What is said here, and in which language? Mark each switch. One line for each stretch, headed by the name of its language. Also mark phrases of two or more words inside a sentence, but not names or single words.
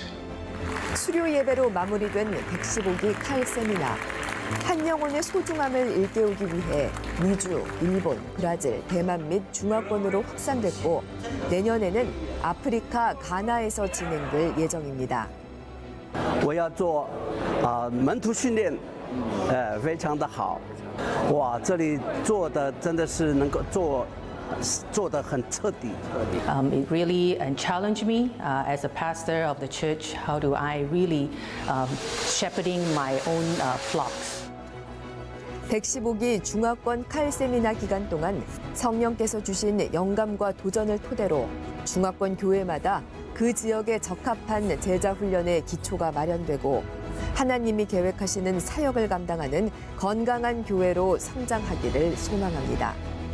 Korean: 수료 예배로 마무리된 115기 칼 세미나. 한 영혼의 소중함을 일깨우기 위해 미주, 일본, 브라질, 대만 및 중화권으로 확산됐고 내년에는 아프리카 가나에서 진행될 예정입니다.
Chinese: 我要做门徒训练，非常的好，哇，这里做的真的是能够做得很彻底。
English: It really challenged me as a pastor of the church. How do I really shepherding my own flocks?
Korean: 115기 중화권 칼 세미나 기간 동안 성령께서 주신 영감과 도전을 토대로 중화권 교회마다 그 지역에 적합한 제자 훈련의 기초가 마련되고 하나님이 계획하시는 사역을 감당하는 건강한 교회로 성장하기를 소망합니다.